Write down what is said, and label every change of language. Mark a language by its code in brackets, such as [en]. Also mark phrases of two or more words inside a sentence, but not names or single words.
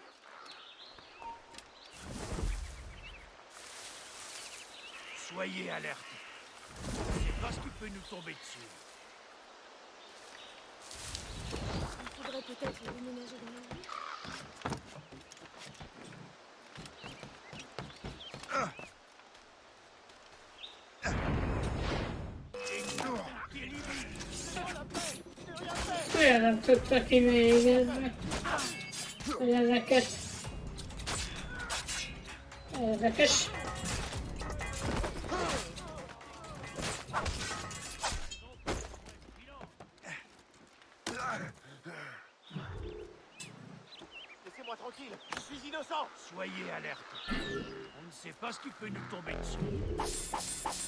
[fr] Soyez alerte. C'est pas ce qui peut nous tomber dessus. faudrait peut-être les déménager dans la rue. [hu] Miért nem tudta kivégezni? Hogy ezeket... Érdekes. [fr] Laissez-moi tranquille, je suis innocent. Soyez alerte. On ne sait pas ce qui peut nous tomber dessus.